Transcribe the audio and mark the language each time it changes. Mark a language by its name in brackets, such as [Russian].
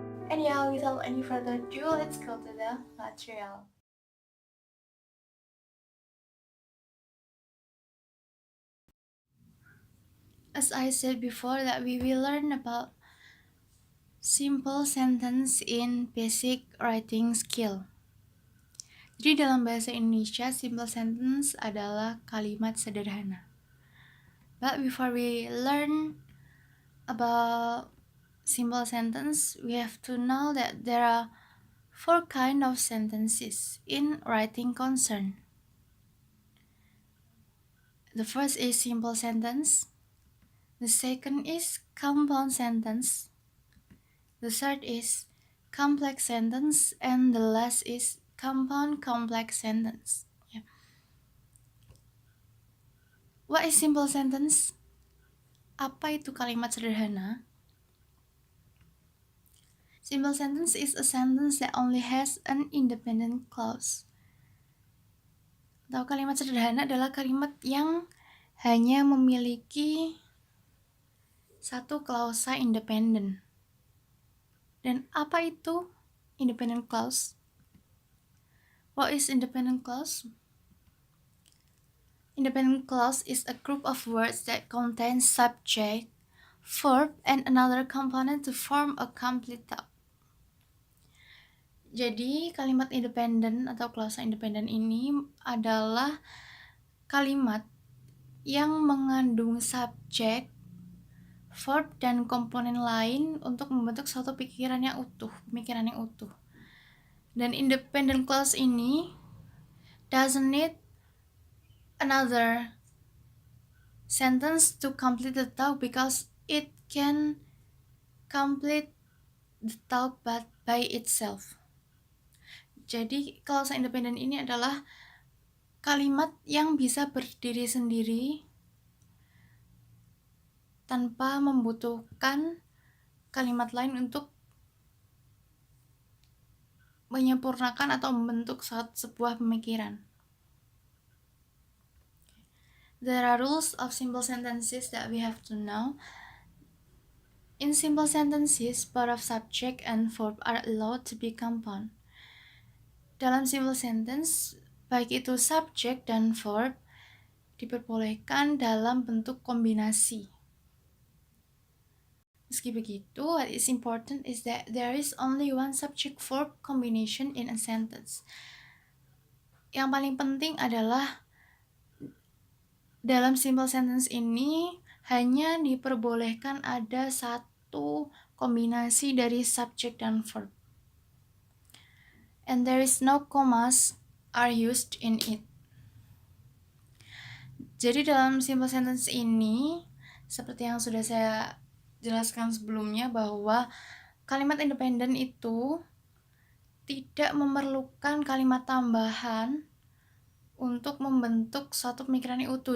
[English] And yeah, without any further ado, let's go to the material. As I said before, that we will learn about simple sentence in basic writing skill. [Indonesian] Jadi dalam bahasa Indonesia, simple sentence adalah kalimat sederhana. [English] But before we learn about simple sentence, we have to know that there are 4 kinds of sentences in writing concern. The first is simple sentence. The second is compound sentence. The third is complex sentence, and the last is compound complex sentence. Yeah. What is simple sentence? [Indonesian] Apa itu kalimat sederhana? [English] Simple sentence is a sentence that only has an independent clause. [Indonesian] Atau kalimat sederhana adalah kalimat yang hanya memiliki satu klausa independen. Dan apa itu independent clause? [English] What is independent clause? Independent clause is a group of words that contain subject, verb, and another component to form a complete thought. [Indonesian] Jadi kalimat independen atau klausa independen ini adalah kalimat yang mengandung subjek, verb, dan komponen lain untuk membentuk suatu pemikiran yang utuh. Dan independent clause ini [English] doesn't need another sentence to complete the thought because it can complete the thought by itself. [Indonesian] Jadi klausa independen ini adalah kalimat yang bisa berdiri sendiri tanpa membutuhkan kalimat lain untuk menyempurnakan atau membentuk sebuah pemikiran. [English] There are rules of simple sentences that we have to know. In simple sentences, both of subject and verb are allowed to be compound. [Indonesian] Dalam simple sentence, baik itu subjek dan verb diperbolehkan dalam bentuk kombinasi. Meski begitu, [English] what is important is that there is only one subject-verb combination in a sentence. [Indonesian] Yang paling penting adalah dalam simple sentence ini hanya diperbolehkan ada satu kombinasi dari subject dan verb. [English] And there is no commas are used in it. [Indonesian] Jadi dalam simple sentence ini, seperti yang sudah saya jelaskan sebelumnya, bahwa kalimat independen itu tidak memerlukan kalimat tambahan untuk membentuk suatu pemikiran yang utuh.